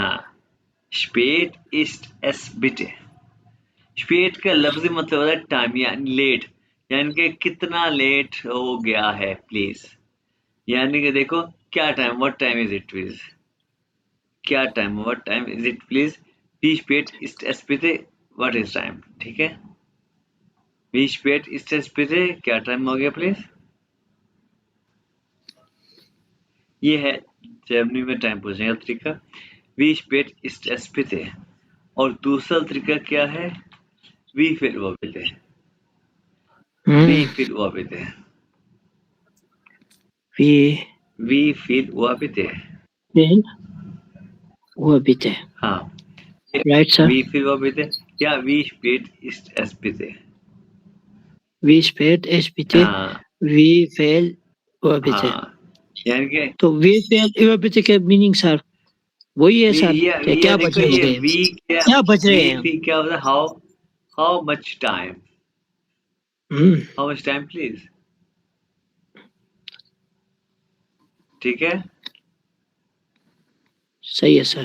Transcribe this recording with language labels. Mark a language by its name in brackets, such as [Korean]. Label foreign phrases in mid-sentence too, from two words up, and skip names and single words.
[German] हाँ, spät ist es bitte. [Hindi] स्पेड का लफ्जी मतलब होता है टाइम, यानी लेट, यानी कि कितना लेट हो गया है प्लीज। यानी कि देखो क्या टाइम, [English] what time is it please. [Hindi] क्या टाइम, [English] what time is it please. [German] wie spät ist es bitte, [English] what is time. [Hindi] ठीक है? [German] wie spät ist es bitte, [Hindi] क्या टाइम हो गया प्लीज। ये है जर्मनी में टाइम पूछने का तरीका। [German] wie spät ist es bitte. [Hindi] और दूसरा तरीका क्या है? [German] wie viel Uhr bitte. wie Hm. viel Uhr bitte. Wie wie viel Uhr bitte. viel Uhr bitte? [Hindi] हाँ, [English] Right, sir. [German] wie viel Uhr bitte? Ja, wie spät ist es bitte? Wie spät ist bitte? [Hindi] हाँ, [German] Wie viel Uhr bitte? [Hindi] हाँ, यानी कि तो [German] wie viel Uhr bitte [Hindi] के मीनिंग सर वही है सर? ये क्या देखो बज ये रहे हैं? वी क्या, क्या बज रहे वी हैं हम? फी क्या होता है? [English] how much time. हम्म। how much time please. [Hindi] ठीक है? सही है सर।